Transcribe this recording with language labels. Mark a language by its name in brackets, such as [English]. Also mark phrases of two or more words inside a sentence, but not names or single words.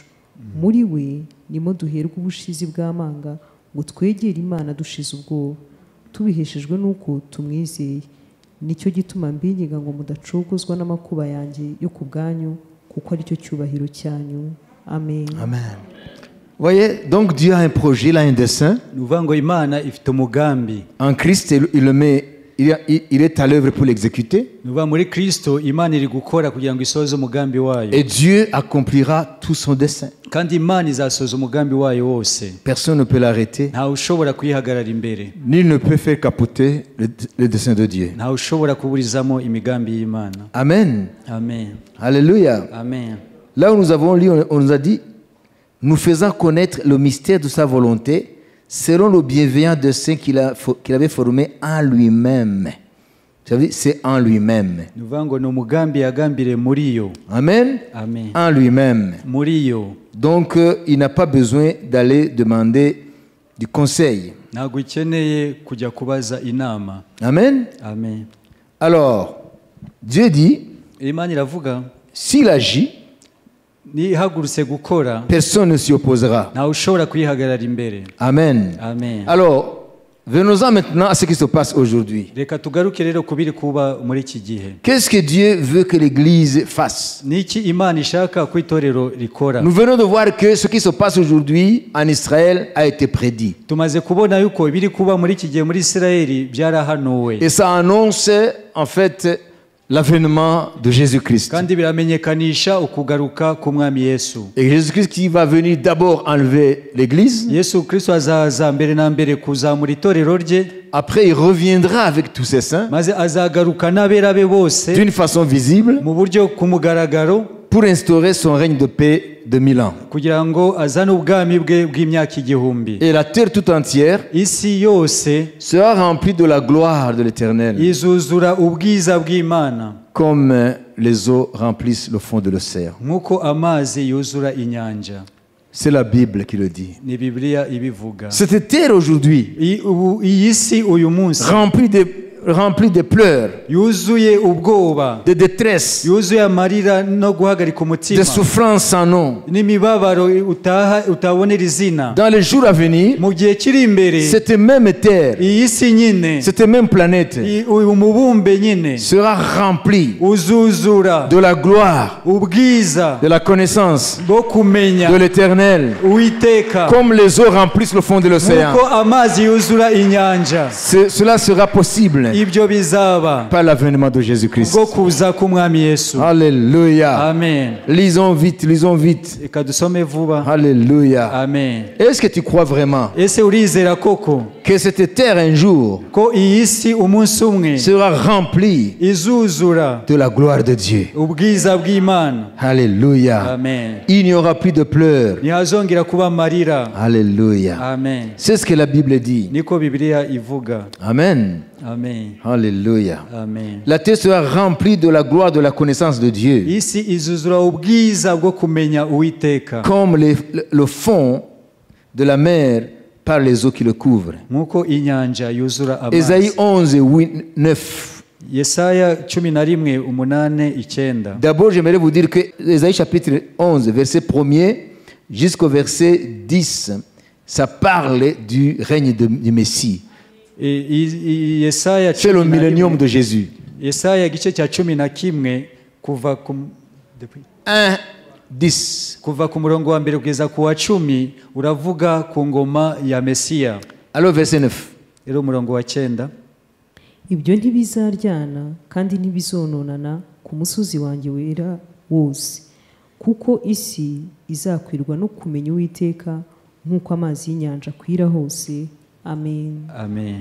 [Kinyarwanda] Muri we nimo duherwa ubushizi bw'amanga ngo twegere Imana dushize ubwoba, tubiheshejwe n'uko tumwizeye. Nicyo gituma mbinginga ngo mudacogozwa n'amakuba yanjye yo ku bwanyu, kuko ari cyo cyubahiro cyanyu. amen. Amen. [French] Vous voyez, donc Dieu a un projet, il a un dessein. [Kinyarwanda] ni ukuvuga ngo imana ifite umugambi. [French] En Christ, il est à l'œuvre pour l'exécuter. [Kinyarwanda] ni ukuvuga muri kristo imana iri gukora kugira ngo isohoze umugambi wayo, [French] Et Dieu accomplira tout son dessein. [Kinyarwanda] kandi imana izasohoza umugambi wayo wose. [French] Personne ne peut l'arrêter. [Kinyarwanda] ntawe ushobora kuyihagarara imbere, [French] Nul ne peut faire capoter le dessein de Dieu. [Kinyarwanda] ntawe ushobora kuburizamo imigambi y'imana. [French] Amen. [Kinyarwanda] Amen. [French] Alléluia. [Kinyarwanda] Amen. [French] Là où nous avons lu, on nous a dit, nous faisant connaître le mystère de sa volonté, selon le bienveillant dessein qu'il avait formé en lui-même. Vous savez, c'est en lui-même. [Kinyarwanda] ni ukuvuga ngo ni umugambi yagambiriye muri yo. Amen. Amen. [French] En lui-même. [Kinyarwanda] muri yo. [French] Donc, il n'a pas besoin d'aller demander du conseil. [Kinyarwanda] ntabwo ukeneye kujya kubaza inama. [French] Amen. [Kinyarwanda] Amen. [French] Alors, Dieu dit, [Kinyarwanda] imana iravuga, [French] s'il agit, [Kinyarwanda] nihagurutse gukora [French] personne ne s'y opposera. [Kinyarwanda] ntawe ushobora kuyihagarara imbere. [French] Amen. [Kinyarwanda] Amen. [French] Alors, venons-en maintenant à ce qui se passe aujourd'hui. [Kinyarwanda] reka tugaruke rero ku biri kuba muri iki gihe. [French] Qu'est-ce que Dieu veut que l'Église fasse? [Kinyarwanda] niki imana ishaka ko itorero rikora? [French] Nous venons de voir que ce qui se passe aujourd'hui en Israël a été prédit. [Kinyarwanda] tumaze kubona yuko ibiri kuba muri iki gihe muri isirayeli byarahanuwe, [French] Et ça annonce en fait l'avènement de Jésus-Christ. [Kinyarwanda] kandi biramenyekanisha ukugaruka k'umwami yesu. [French] Et Jésus-Christ qui va venir d'abord enlever l'Église, [Kinyarwanda] yesu kristo azaza mbere na mbere kuzamura itorero rye, [French] après il reviendra avec tous ses saints [Kinyarwanda] maze azagaruka n'abera be bose [French] d'une façon visible [Kinyarwanda] mu buryo ku mugaragaro, [French] pour instaurer son règne de paix de 1000 ans. [Kinyarwanda] kugira ngo azane ubwami bwe bw'imyaka igihumbi. [French] Et la terre tout entière [Kinyarwanda] isi yose [French] sera remplie de la gloire de l'Éternel, [Kinyarwanda] izuzura ubwiza bw'imana, [French] comme les eaux remplissent le fond de l'océan. [Kinyarwanda] nk'uko amazi yuzura inyanja. [French] C'est la Bible qui le dit. [Kinyarwanda] ni bibiliya ibivuga. [French] Cette terre aujourd'hui, [Kinyarwanda] iyi si uyu munsi [French] remplie de pleurs, [Kinyarwanda] yuzuye ubwoba, [French] de détresse, [Kinyarwanda] yuzuye amarira no guhagarika [French] de [Kinyarwanda] umutima, [French] souffrance sans nom. [Kinyarwanda] n'imibabaro utabonera izina. [French] Dans les jours à venir, [Kinyarwanda] mu gihe kiri imbere, [French] cette même terre, [Kinyarwanda] iyi si nyine, [French] cette même planète [Kinyarwanda] uyu mubumbe nyine [French] sera remplie [Kinyarwanda] uzuzura [French] de la gloire, [Kinyarwanda] ubwiza [French] de la connaissance [Kinyarwanda] bwo kumenya [French] de l'Éternel, [Kinyarwanda] uwiteka, [French] comme les eaux remplissent le fond de l'océan. [Kinyarwanda] nk'uko amazi yuzura inyanja. [French] Cela sera possible [Kinyarwanda] ibyo bizaba [French] par l'avènement de Jésus-Christ. [Kinyarwanda] bwo kuza k'umwami yesu. [French] Alléluia. [Kinyarwanda] Amen. [French] Lisons vite, lisons vite. [Kinyarwanda] reka dusome vuba. [French] Alléluia. [Kinyarwanda] Amen. [French] Est-ce que tu crois vraiment [Kinyarwanda] ese urizera koko [French] que cette terre un jour [Kinyarwanda] ko iyi si umunsi umwe [French] sera remplie [Kinyarwanda] izuzura [French] de la gloire de Dieu? [Kinyarwanda] ubwiza bw'imana? [French] Alléluia. [Kinyarwanda] Amen. [French] Il n'y aura plus de pleurs. [Kinyarwanda] ntihazongera kuba amarira. [French] Alléluia. [Kinyarwanda] Amen. [French] C'est ce que la Bible dit. [Kinyarwanda] niko bibiliya ivuga. [French] Amen. [Kinyarwanda] Amen. [French] Alléluia. [Kinyarwanda] Amen. [French] La terre sera remplie de la gloire de la connaissance de Dieu, [Kinyarwanda] isi izuzura ubwiza bwo kumenya uwiteka, [French] comme le fond de la mer par les eaux qui le couvrent. [Kinyarwanda] nk'uko inyanja yuzura [French] Ésaïe [Kinyarwanda] amazi. [French] 11, 9. [Kinyarwanda] yesaya 11:8. [French] D'abord, j'aimerais vous dire que Ésaïe chapitre 11, verset 1er jusqu'au verset 10, ça parle du règne du Messie. [Kinyarwanda] Yesaya [French] C'est le millénium de Jésus. [Kinyarwanda] Yesaya igice cya 11 kuva ku 1:10. kuva ku murongo wa mbere kugeza ku wa 10 uravuga ku ngoma ya Mesiya. [French] Alors verset 9. [Kinyarwanda] Rero umurongo wa 9. ibyo ntibizaryana kandi ntibizononana ku musozi wanjye wera wose, kuko isi izakwirwa no kumenya uwiteka nk'uko amazi y'inyanja akwira hose. Amen. Amen.